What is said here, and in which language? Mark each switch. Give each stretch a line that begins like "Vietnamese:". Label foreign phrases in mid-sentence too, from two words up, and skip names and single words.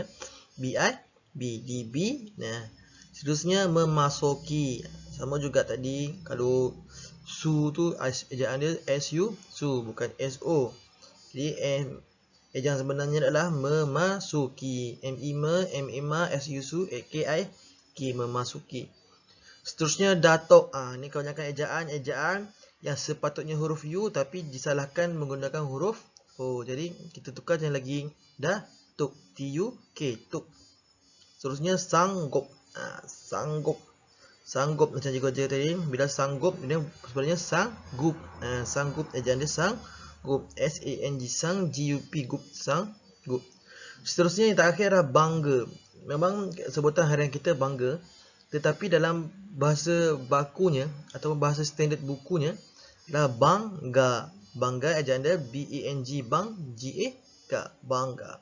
Malay: B-I-B. Dibina. Seterusnya memasuki. Sama juga tadi. Kalau su tu ejaan dia S-U. Su. Bukan S-O. Jadi ejaan sebenarnya adalah memasuki. M-I-M-A. M-I-M-A. S-U-Su. K-I-K. Memasuki. Seterusnya datuk. Ini kebanyakan ejaan yang sepatutnya huruf U tapi disalahkan menggunakan huruf O. Jadi kita tukar yang lagi datuk. T-U-K. Tuk. Seterusnya sanggup. Sanggup. Sanggup macam cikgu ajar tadi. Bila sanggup dia sebenarnya sanggup. Sanggup ejaan dia sanggup. S-A-N-G. Sang. G-U-P. Gup. Sanggup. Seterusnya yang terakhir adalah bangga. Memang sebutan harian kita bangga. Tetapi dalam bahasa bakunya atau bahasa standard bukunya adalah bangga. Bangga ejaan dia B-A-N-G. Bang. G-A-K. Bangga.